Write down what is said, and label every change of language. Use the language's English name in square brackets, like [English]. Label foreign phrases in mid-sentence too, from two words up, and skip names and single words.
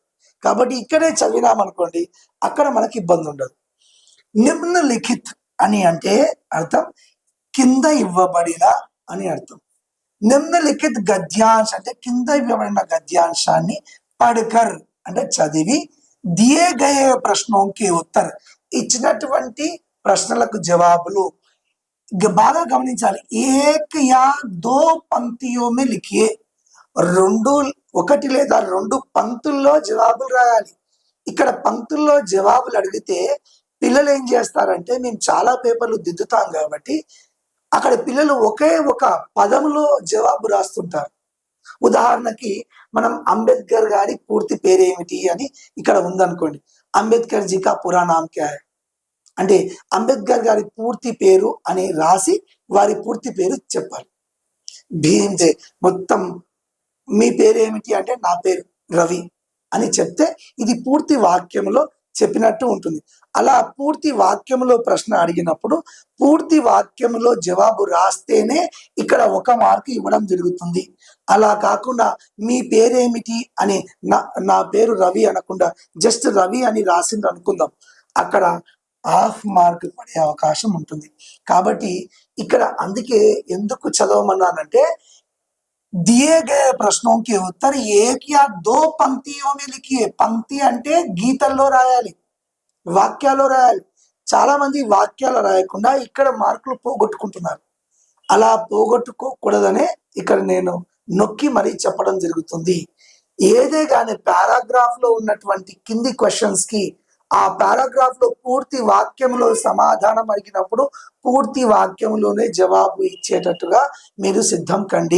[Telugu] కాబట్టి ఇక్కడే చదివినామనుకోండి, అక్కడ మనకి ఇబ్బంది ఉండదు. నిమ్నలిఖిత్ అని అంటే అర్థం కింద ఇవ్వబడిన అని అర్థం. [Hindi] निम्नलिखित गद्यांश [Telugu] అంటే కింద ఇవ్వబడిన గద్యాంశాన్ని పడకర్ అంటే చదివి, [Hindi] दिये गये प्रश्नोंकी उत्तर [Telugu] ఇచ్చినటువంటి ప్రశ్నలకు జవాబులు బాగా గమనించాలి. [Hindi] एक या दो पंक्तियों में लिखिए, [Telugu] ఒకటి లేదా రెండు పంక్తుల్లో జవాబులు రాయాలి. ఇక్కడ పంక్తుల్లో జవాబులు అడిగితే పిల్లలు ఏం చేస్తారంటే, మేము చాలా పేపర్లు దిద్దుతాం కాబట్టి అక్కడ పిల్లలు ఒకే ఒక పదంలో జవాబు రాస్తుంటారు. ఉదాహరణకి మనం అంబేద్కర్ గారి పూర్తి పేరు ఏమిటి అని ఇక్కడ ఉందనుకోండి. [Hindi] अंबेडकर जी का पूरा नाम क्या है [Telugu] అంటే అంబేద్కర్ గారి పూర్తి పేరు అని రాసి వారి పూర్తి పేరు చెప్పాలి. భీమ్సే మొత్తం మీ పేరు ఏమిటి అంటే నా పేరు రవి అని చెప్తే ఇది పూర్తి వాక్యంలో చెప్పినట్టు ఉంటుంది. అలా పూర్తి వాక్యంలో ప్రశ్న అడిగినప్పుడు పూర్తి వాక్యంలో జవాబు రాస్తేనే ఇక్కడ 1 మార్కు ఇవ్వడం జరుగుతుంది. అలా కాకుండా మీ పేరేమిటి అని నా పేరు రవి అనకుండా జస్ట్ రవి అని రాసింది అనుకుందాం, అక్కడ [English] half mark [Telugu] పడే అవకాశం ఉంటుంది. కాబట్టి ఇక్కడ అందుకే ఎందుకు చదవమన్నానంటే, [Hindi] दिए गए प्रश्नों के उत्तर एक या दो पंक्तियों में लिखिए. [Telugu] పంక్తి అంటే గీతల్లో రాయాలి, వాక్యాల్లో రాయాలి. చాలా మంది వాక్యాలు రాయకుండా ఇక్కడ మార్కులు పోగొట్టుకుంటున్నారు. అలా పోగొట్టుకోకూడదనే ఇక్కడ నేను నొక్కి మరీ చెప్పడం జరుగుతుంది. ఏదే కానీ పారాగ్రాఫ్ లో ఉన్నటువంటి కింది క్వశ్చన్స్ కి ఆ పారాగ్రాఫ్ లో పూర్తి వాక్యంలో సమాధానం అడిగినప్పుడు పూర్తి వాక్యంలోనే జవాబు ఇచ్చేటట్టుగా మీరు సిద్ధం కండి.